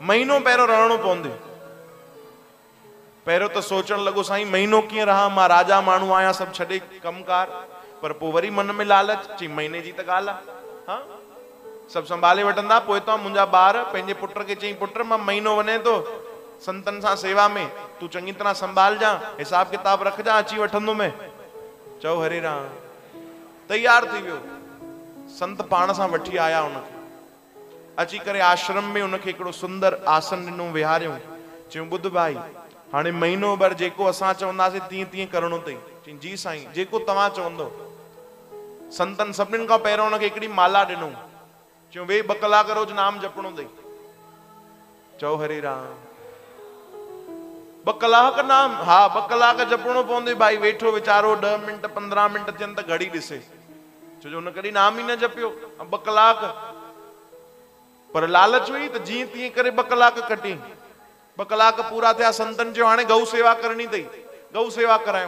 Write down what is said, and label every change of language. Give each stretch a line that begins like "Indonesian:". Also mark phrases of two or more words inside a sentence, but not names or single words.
Sindhi: महीनो पहिरियों रहणो पवंदो। पहिरियों त सोचण लॻो साईं महीनो कीअं रहां, मां राजा माण्हू आहियां, सभु छॾे कमकार। पर पोइ वरी मन में लालच, चई महीने जी त ॻाल्हि आहे, हाँ सभु संभाले वठंदा। पोइ त मुंहिंजा ॿार पंहिंजे पुट खे चई पुट मां महीनो वञे थो संतनि सां सेवा में, तूं चङी तरह संभालजां, हिसाब किताब रखजां, अची वठंदो मैं। चओ हरे राम। तैयार थी वियो, संत पाण सां वठी आया उनखे, अची करे आश्रम में उनखे हिकिड़ो सुंदर आसन ॾिनो, विहारियो। चयूं ॿुध भाई, हाणे महीनो भर जेको असां चवंदासीं तीअं तीअं करिणो अथई। चई जी साईं, जेको तव्हां चवंदो। संतनि सभिनीनि खां पहिरियों उनखे हिकिड़ी माला ॾिनो। चयूं वेही 2 कलाक रोज़ नाम जपणो अथई। चओ हरे राम। 2 कलाक नाम? हा 2 कलाक जपणो पवंदो भाई। वेठो वीचारो 10 मिंट 15 मिंट थियनि त घड़ी ॾिसे, छो जो हुन कॾहिं नाम ई न जपियो। 2 कलाक, पर लालच हुई त जीअं तीअं करे 2 कलाक कटी। 2 कलाक पूरा थिया, संतनि चयो हाणे गऊ सेवा करणी अथई, गऊ सेवा करायूं।